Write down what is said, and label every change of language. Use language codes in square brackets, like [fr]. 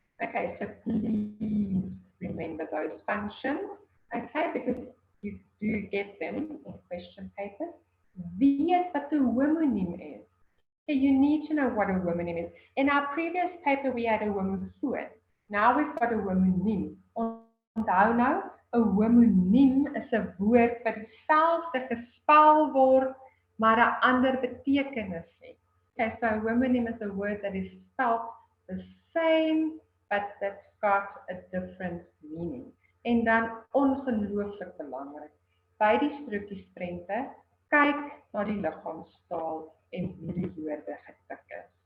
[en] Okay, so please remember those functions, okay, because you do get them in question papers. [af] Weet wat 'n homoniem is. [en] Okay, you need to know what a homonym is. In our previous paper, we had a homofoon. Now we've got a homonym. [af] Onthou nou, 'n homoniem is 'n woord wat dieselfde gespel word, maar 'n ander betekenis het. [en] Okay, so a homonym is a word that is spelled the same, but that's got a different meaning. [af] En dan ongelooflik belangrik, by die strokiesprente, kyk na die liggaamstaal en hoe die woorde getik is.